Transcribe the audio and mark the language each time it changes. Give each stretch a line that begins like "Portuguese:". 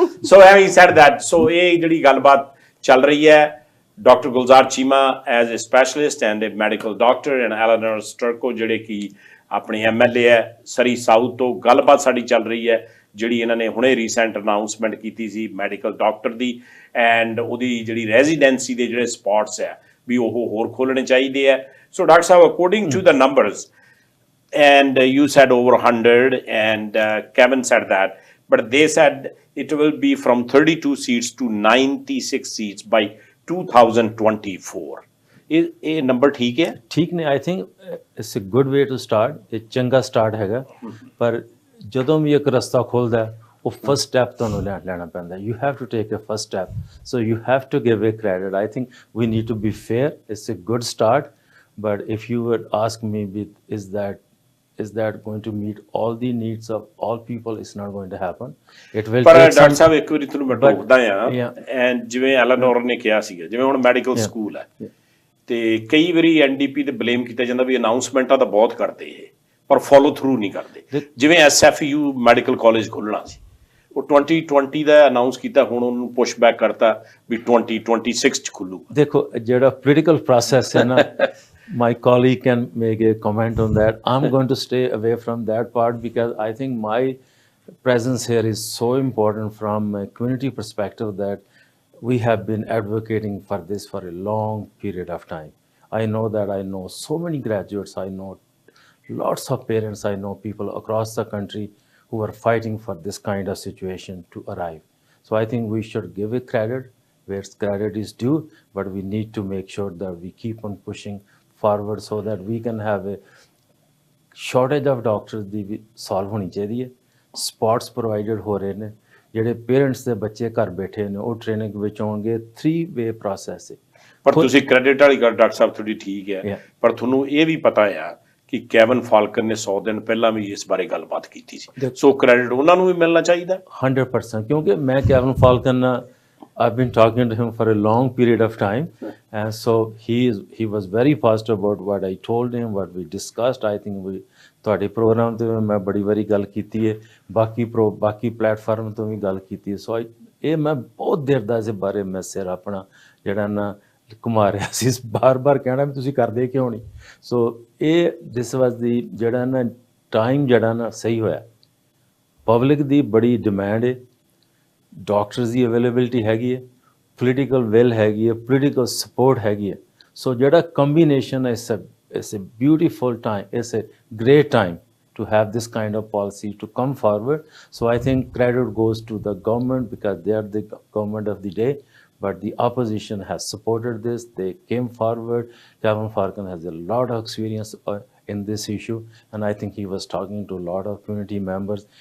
English: So having said that, so
Punjabi: ਇਹ ਜਿਹੜੀ ਗੱਲਬਾਤ ਚੱਲ ਰਹੀ ਹੈ.
English: Dr. Gulzar Cheema as a specialist and a medical doctor, and Elenore Sturko
Punjabi: ਜਿਹੜੇ ਕਿ ਆਪਣੇ MLA ਹੈ ਸਰੀ ਸਾਊਥ ਤੋਂ. ਗੱਲਬਾਤ ਸਾਡੀ ਚੱਲ ਰਹੀ ਹੈ ਜਿਹੜੀ ਇਹਨਾਂ ਨੇ ਹੁਣੇ ਰੀਸੈਂਟ ਅਨਾਊਂਸਮੈਂਟ ਕੀਤੀ ਸੀ ਮੈਡੀਕਲ ਡਾਕਟਰ ਦੀ, ਐਂਡ ਉਹਦੀ ਜਿਹੜੀ ਰੈਜ਼ੀਡੈਂਸੀ ਦੇ ਜਿਹੜੇ ਸਪੌਟਸ ਹੈ ਵੀ ਉਹ ਹੋਰ ਖੋਲ੍ਹਣੇ ਚਾਹੀਦੇ ਹੈ. So doctor Sahib,
English: According to the numbers, and you said over 100 and Kevin said that, but they said it will be from 32 seats to 96 seats by 2024.
Punjabi: ਇਹ ਨੰਬਰ ਠੀਕ ਹੈ? ਠੀਕ ਨੇ.
English: I think it's a good way to start.
Punjabi: ਇਹ ਚੰਗਾ start ਹੈਗਾ. ਪਰ ਜਦੋਂ ਵੀ ਇੱਕ ਰਸਤਾ ਖੁੱਲਦਾ ਉਹ ਫਸਟ ਸਟੈਪ ਤੁਹਾਨੂੰ ਲੈਣਾ ਪੈਂਦਾ.
English: You have to take a first step. So you have to give a credit. I think we need to be fair. It's a good start. But if you would ask me, is that going to meet all the needs of all people? It's not going to happen. It will take some...
Punjabi: ਸਾਹਿਬ ਇੱਕ ਵਾਰੀ ਤੁਹਾਨੂੰ ਮੈਂ ਟੋਕਦਾ ਆ, and ਜਿਵੇਂ Elenore ਨੇ ਕਿਹਾ ਸੀਗਾ, ਜਿਵੇਂ ਹੁਣ ਮੈਡੀਕਲ ਸਕੂਲ ਹੈ ਤੇ ਕਈ ਵਾਰੀ NDP ਤੇ ਬਲੇਮ ਕੀਤਾ ਜਾਂਦਾ ਵੀ ਅਨਾਊਂਸਮੈਂਟਾਂ ਤਾਂ ਬਹੁਤ ਕਰਦੇ ਇਹ, ਪਰ ਫੋਲੋ ਥਰੂ ਨਹੀਂ ਕਰਦੇ। ਜਿਵੇਂ SFU ਮੈਡੀਕਲ ਕਾਲਜ ਖੋਲ੍ਹਣਾ ਸੀ, ਉਹ 2020 ਦਾ ਅਨਾਉਂਸ ਕੀਤਾ, ਹੁਣ ਉਹਨੂੰ ਪੁਸ਼ ਬੈਕ ਕਰਤਾ ਵੀ 2026 ਚ ਖੁੱਲੂਗਾ। ਦੇਖੋ ਜਿਹੜਾ ਪੋਲੀਟੀਕਲ ਪ੍ਰੋਸੈਸ ਹੈ ਨਾ,
English: my colleague can make a comment on that. I'm going to stay away from that part because I think my presence here is so important from a community perspective that we have been advocating for this for a long period of time. I know that I know so many graduates, I know lots of parents, I know people across the country who are fighting for this kind of situation to arrive. So I think we should give it credit where credit is due, but we need to make sure that we keep on pushing forward so that we can have a shortage of doctors
Punjabi: ਦੀ we solve ਹੋਣੀ ਚਾਹੀਦੀ ਹੈ। Sports provided ਹੋ ਰਹੇ ਨੇ, ਜਿਹੜੇ parents ਦੇ ਬੱਚੇ ਘਰ ਬੈਠੇ ਨੇ ਉਹ ਟ੍ਰੇਨਿੰਗ ਵਿੱਚ ਆਉਣਗੇ। 3-way ਪ੍ਰੋਸੈਸ ਹੈ। ਪਰ ਤੁਸੀਂ ਕ੍ਰੈਡਿਟ ਵਾਲੀ ਗੱਲ ਡਾਕਟਰ ਸਾਹਿਬ ਤੁਹਾਡੀ ਠੀਕ ਹੈ, ਪਰ ਤੁਹਾਨੂੰ ਇਹ ਵੀ ਪਤਾ ਆ ਕਿ ਕੈਵਨ ਫਾਲਕਨ ਨੇ 100 ਦਿਨ ਪਹਿਲਾਂ ਵੀ ਇਸ ਬਾਰੇ ਗੱਲਬਾਤ ਕੀਤੀ ਸੀ, ਸੋ ਕ੍ਰੈਡਿਟ ਉਹਨਾਂ ਨੂੰ ਵੀ ਮਿਲਣਾ ਚਾਹੀਦਾ 100%। ਕਿਉਂਕਿ ਮੈਂ ਕੈਵਨ ਫਾਲਕਨ ਨਾਲ
English: I've been talking to him for a long period of time, and so he was very positive about what I told him, what we discussed. I think we
Punjabi: ਤੁਹਾਡੇ programme ਤੇ ਮੈਂ ਬੜੀ ਵਾਰੀ ਗੱਲ ਕੀਤੀ ਹੈ, ਬਾਕੀ ਪਲੇਟਫਾਰਮ ਤੋਂ ਵੀ ਗੱਲ ਕੀਤੀ ਹੈ। ਸੋ ਇਹ ਮੈਂ ਬਹੁਤ ਦੇਰ ਦਾ ਇਸ ਬਾਰੇ ਮੈਂ ਸਿਰ ਆਪਣਾ ਜਿਹੜਾ ਨਾ ਘੁਮਾ ਰਿਹਾ ਸੀ, ਬਾਰ-ਬਾਰ ਕਹਿਣਾ ਵੀ ਤੁਸੀਂ ਕਰਦੇ ਕਿਉਂ ਨਹੀਂ। ਸੋ ਇਹ
English: this was the
Punjabi: ਜਿਹੜਾ ਨਾ ਟਾਈਮ ਜਿਹੜਾ ਨਾ ਸਹੀ ਹੋਇਆ। ਪਬਲਿਕ ਦੀ ਬੜੀ ਡਿਮਾਂਡ ਹੈ, ਡਾਕਟਰਸ ਦੀ ਅਵੇਲੇਬਿਲਿਟੀ ਹੈਗੀ ਹੈ, ਪੋਲੀਟੀਕਲ ਵਿਲ ਹੈਗੀ ਹੈ, ਪੋਲੀਟੀਕਲ ਸਪੋਰਟ ਹੈਗੀ ਹੈ। ਸੋ ਜਿਹੜਾ ਕੰਬੀਨੇਸ਼ਨ ਹੈ,
English: it's a beautiful time, it's a great time to have this kind of policy to come forward. So I think credit goes to the government because they are the government of the day, but the opposition has supported this. They came forward. Kevin Falcon has a lot of experience in this issue, and I think he was talking to a lot of community members.